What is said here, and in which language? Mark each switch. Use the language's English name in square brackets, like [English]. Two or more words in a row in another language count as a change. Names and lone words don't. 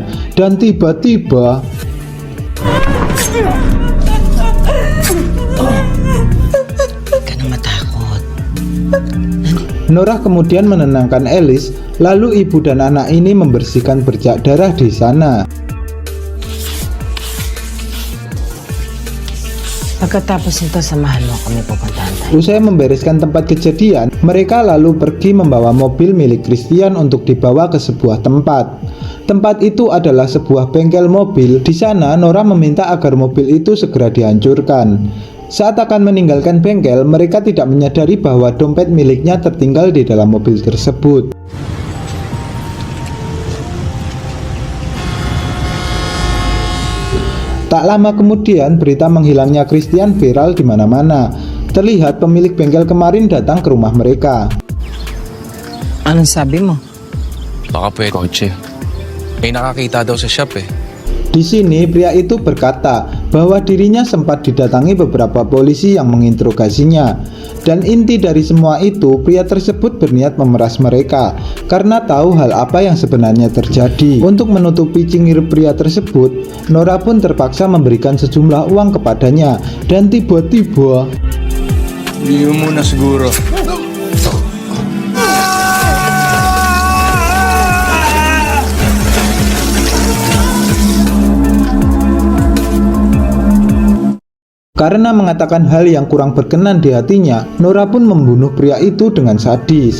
[Indonesian] Dan tiba-tiba Norah kemudian menenangkan Alice. Lalu ibu dan anak ini membersihkan bercak darah di sana. [Filipino] Pagkatapos nito, samahan mo kami pupuntahan tayo. [Indonesian] Usai membereskan tempat kejadian, mereka lalu pergi membawa mobil milik Christian untuk dibawa ke sebuah tempat. Tempat itu adalah sebuah bengkel mobil. Di sana Norah meminta agar mobil itu segera dihancurkan. Saat akan meninggalkan bengkel, mereka tidak menyadari bahwa dompet miliknya tertinggal di dalam mobil tersebut. Tak lama kemudian, berita menghilangnya Christian viral di mana-mana. Terlihat pemilik bengkel kemarin datang ke rumah mereka. [Filipino] Anong sabi mo? Baka pwede kotse. Nakakita daw sa shop eh. [Indonesian] Di sini pria itu berkata bahwa dirinya sempat didatangi beberapa polisi yang menginterogasinya. Dan inti dari semua itu, pria tersebut berniat memeras mereka karena tahu hal apa yang sebenarnya terjadi. Untuk menutupi cingir pria tersebut, Norah pun terpaksa memberikan sejumlah uang kepadanya. Dan tiba-tiba [Filipino] Hindi mo muna siguro. [Indonesian] karena mengatakan hal yang kurang berkenan di hatinya, Norah pun membunuh pria itu dengan sadis.